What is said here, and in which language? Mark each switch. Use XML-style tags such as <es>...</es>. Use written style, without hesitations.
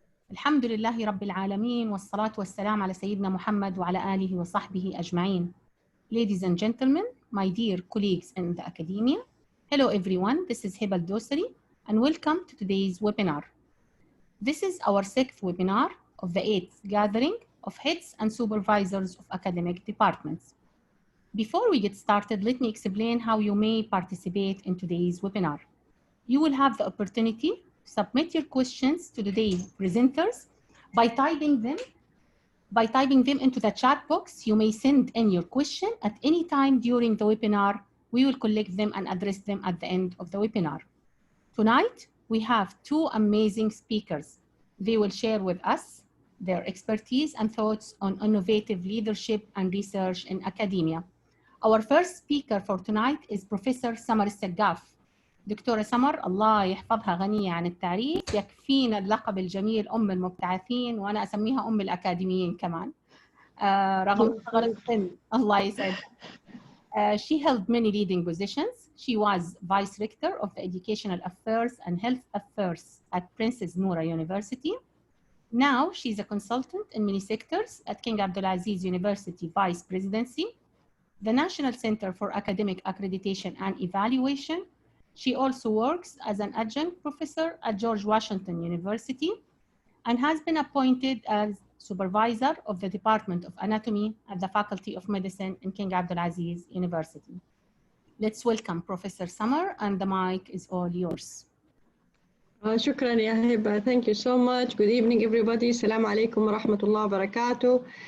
<ar>الحمد لله رب العالمين والصلاة والسلام على سيدنا محمد وعلى آله وصحبه أجمعين.</ar> <en>Ladies and gentlemen, my dear colleagues in the academia, hello everyone, this is Hiba Al-Dosari and welcome to today's webinar. This is our 6th webinar of the 8th gathering of heads and supervisors of academic departments. Before we get started, let me explain how you may participate in today's webinar. You will have the opportunity to submit your questions to today's presenters by typing them into the chat box. You may send in your question at any time during the webinar. We will collect them and address them at the end of the webinar. Tonight, we have two amazing speakers. They will share with us their expertise and thoughts on innovative leadership and research in academia. Our first speaker for tonight is Professor Samar Al-Saggaf.</en> <ar>دكتورة سمر الله يحفظها غنية عن التعريف، يكفينا اللقب الجميل أم المبتعثين وأنا أسميها أم الأكاديميين كمان رغم صغر السن. الله يسعدها.</ar> <en>She held many leading positions. She was Vice Rector of the Educational Affairs and Health Affairs at Princess Noura University. Now she's a consultant in many sectors at King Abdulaziz University Vice Presidency, the National Center for Academic Accreditation and Evaluation. She also works as an adjunct professor at George Washington University and has been appointed as supervisor of the Department of Anatomy at the Faculty of Medicine in King Abdulaziz University. Let's welcome Professor Samar, and the mic is all yours.</en> <ar>شكرا يا هبة.</ar> <en>Thank you so much. Good evening everybody.</en> <ar>السلام عليكم ورحمة الله وبركاته.</ar>